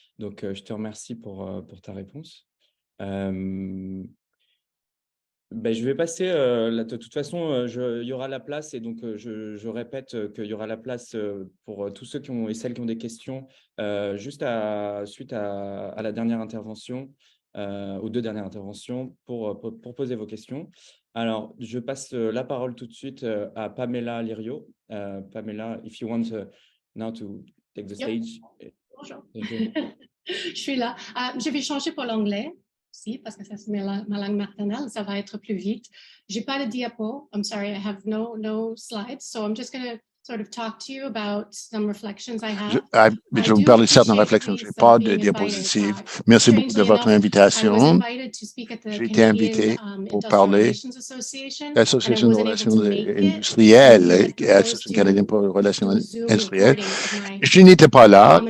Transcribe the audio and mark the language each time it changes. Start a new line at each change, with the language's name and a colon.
French: Donc, je te remercie pour ta réponse. Je vais passer, de toute façon, il y aura la place et donc je répète qu'il y aura la place pour tous ceux et celles qui ont des questions juste suite à la dernière intervention, aux 2 dernières interventions pour poser vos questions. Alors, je passe la parole tout de suite à Pamela Lirio.
English: Pamela, if you want now to take the stage.
French: Bonjour.
English: Thank you.
French: Je suis là. Je vais changer pour l'anglais aussi parce que ça c'est ma langue maternelle. Ça va être plus vite. J'ai pas de diapo.
English: I'm sorry, I have no slides. So I'm just going to sort of talk to you about some reflections I have.
French: Je vais vous parler de certaines réflexions. Je n'ai pas de diapositives. Merci beaucoup de votre invitation. J'ai été invité pour parler de l'Association de relations industrielles, l'Association canadienne pour les relations industrielles. Je n'étais pas là.